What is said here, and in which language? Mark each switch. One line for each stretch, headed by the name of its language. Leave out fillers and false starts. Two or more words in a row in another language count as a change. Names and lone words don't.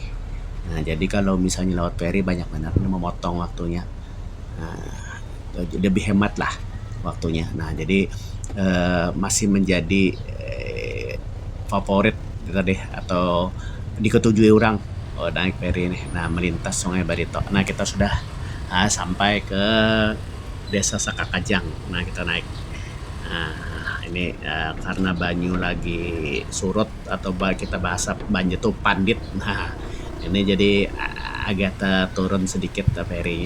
Indonesian: Nah, jadi kalau misalnya lewat feri banyak benar memotong waktunya. Nah, lebih hemat lah waktunya. Nah, jadi masih menjadi favorit tadi atau diketujui orang naik feri ini. Nah, melintas Sungai Barito. Nah, kita sudah sampai ke Desa Saka Kajang. Nah, kita naik. Nah, ini karena banyu lagi surut atau kita bahasa banyu tuh pandit. Nah, ini jadi agak turun sedikit ferinya.